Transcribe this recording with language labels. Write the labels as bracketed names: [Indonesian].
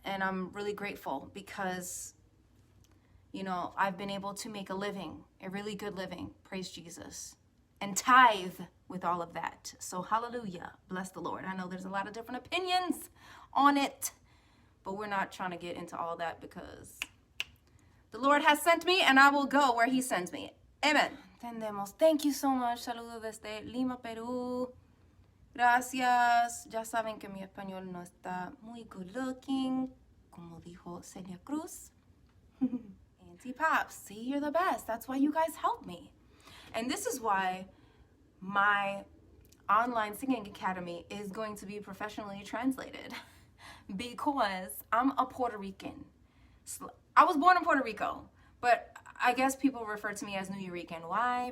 [English] And I'm really grateful because, you know, I've been able to make a living, a really good living, praise Jesus, and tithe with all of that. So hallelujah, bless the Lord. I know there's a lot of different opinions on it, but we're not trying to get into all that because the Lord has sent me and I will go where he sends me. Amen. [Spanish] Entendemos. [English] Thank you so much. [Spanish] Saludos desde Lima, Perú. Gracias. Ya saben que mi español no está muy [English] good looking, [Spanish] como dijo Celia Cruz. [English] Auntie Pops, see, you're the best. That's why you guys help me. And this is why my online singing academy is going to be professionally translated. Because I'm a Puerto Rican. I was born in Puerto Rico, but I guess people refer to me as New Yorican. Why?